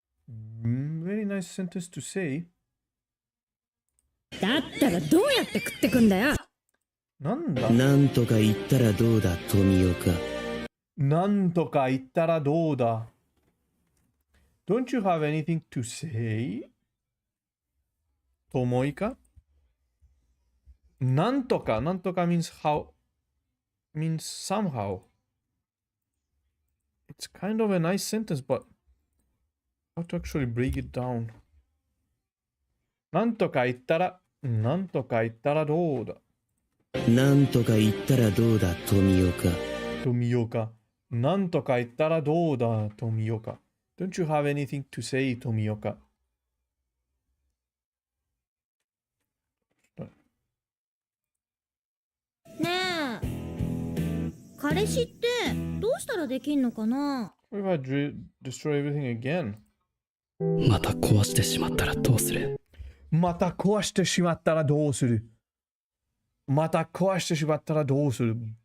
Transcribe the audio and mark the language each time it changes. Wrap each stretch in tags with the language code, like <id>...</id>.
<en>Very nice sentence to say.</en> <ja>だったらどうやって食ってくんだよ。なんだ。なんとか言ったらどうだ、富岡。なんとか言ったらどうだ。</ja> <en>Don't you have anything to say?</en> <ja>ともいか？</ja> <en>なんとか means how, means somehow. It's kind of a nice sentence, but how to actually break it down?</en> <ja>なんとか言ったらどうだ。なんとか言ったらどうだ、富岡。富岡。なんとか言ったらどうだ、富岡。</ja> <en>Don't you have anything to say, 富岡。</en> <ja>ねえ、彼氏ってどうしたらできんのかな？</ja> <en>What if I destroy everything again?</en> <ja>また壊してしまったらどうする？また壊してしまったらどうする？また壊してしまったらどうする？</ja>